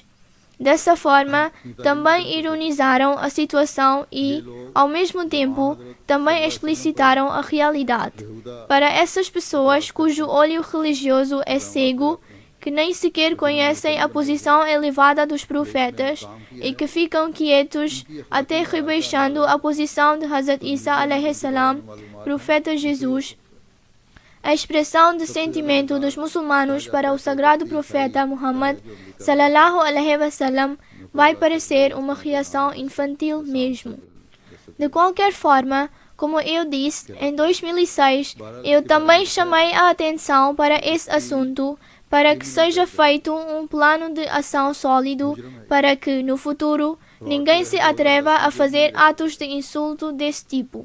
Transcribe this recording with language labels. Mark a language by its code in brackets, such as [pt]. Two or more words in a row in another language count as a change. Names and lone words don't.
[pt] Dessa forma, também ironizaram a situação e, ao mesmo tempo, também explicitaram a realidade. Para essas pessoas cujo olho religioso é cego, que nem sequer conhecem a posição elevada dos profetas e que ficam quietos até rebaixando a posição de Hazrat Isa [ar] عليه السلام, [pt] profeta Jesus, a expressão de sentimento dos muçulmanos para o sagrado profeta Muhammad [ar] صلى الله عليه وسلم [pt] vai parecer uma reação infantil mesmo. De qualquer forma, como eu disse, em 2006, eu também chamei a atenção para esse assunto para que seja feito um plano de ação sólido para que, no futuro, ninguém se atreva a fazer atos de insulto desse tipo.